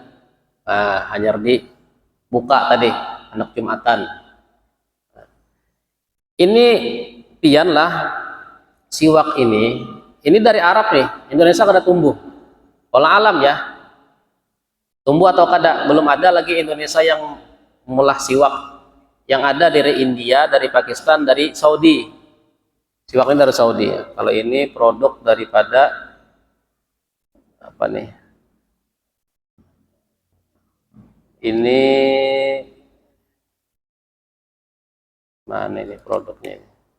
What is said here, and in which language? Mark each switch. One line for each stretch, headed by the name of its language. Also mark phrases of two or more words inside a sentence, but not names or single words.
Indonesian: Nah, hanya dibuka tadi anak Jumatan. Ini pian lah siwak ini dari Arab nih, Indonesia
Banjar: kada tumbuh.
Indonesian: Olah alam ya, tumbuh atau kada, belum ada lagi Indonesia yang mulah siwak. Yang ada dari India, dari Pakistan, dari Saudi. Siwak ini dari Saudi ya. Kalau ini produk daripada apa nih? Ini mana ini produknya ini?